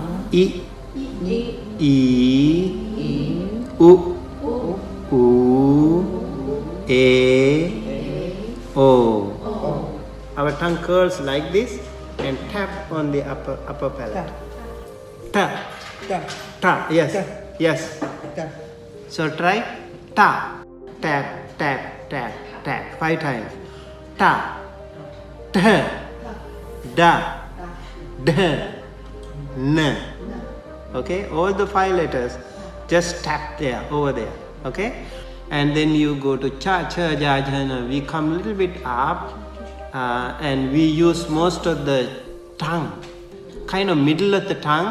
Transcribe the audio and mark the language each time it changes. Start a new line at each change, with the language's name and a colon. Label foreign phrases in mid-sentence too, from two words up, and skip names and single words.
English: I, U, A, O. Our tongue curls like this and tap on the upper palate. Ta. Ta. Yes. Yes. So try ta. Tap, tap, tap, tap. 5 times. Ta. Ta. Da. Da. Na. Okay, all the 5 letters just tap there, over there. Okay, and then you go to cha, cha, ja, ja, na. We come a little bit up, and we use most of the tongue, kind of middle of the tongue.